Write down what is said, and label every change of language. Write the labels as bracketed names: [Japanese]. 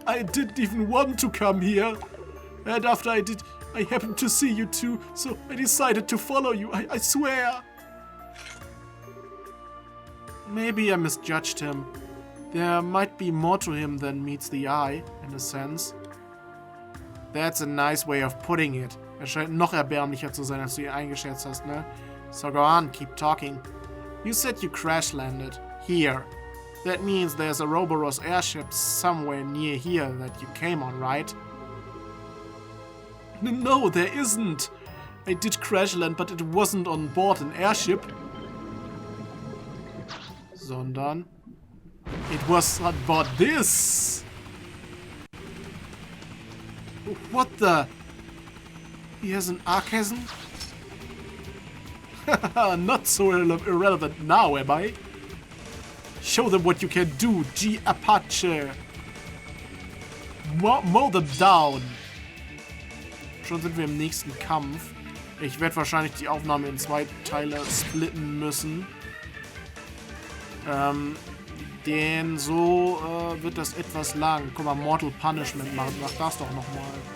[English] I didn't even want to come here. And after I did, I happened to see you too, so I decided to follow you. I swear. Maybe I misjudged him. There might be more to him than meets the eye, in a sense. That's a nice way of putting it. [German] Er scheint noch erbärmlicher zu sein, als du ihn eingeschätzt hast, ne? [English] So go on, keep talking. You said you crash-landed. Here. That means there's a Roboros airship somewhere near here that you came on, right? No, there isn't. I did crash-land, but it wasn't on board an airship. [German] Sondern... [English] It was on board this! What the... He has an archasm? Not so irrelevant now, am I? Show them what you can do, G Apache! Mow them down! [German] Schon sind wir im nächsten Kampf. Ich werde wahrscheinlich die Aufnahme in 2 Teile splitten müssen. Denn so wird das etwas lang. Guck mal, Mortal Punishment machen. Mach das doch nochmal.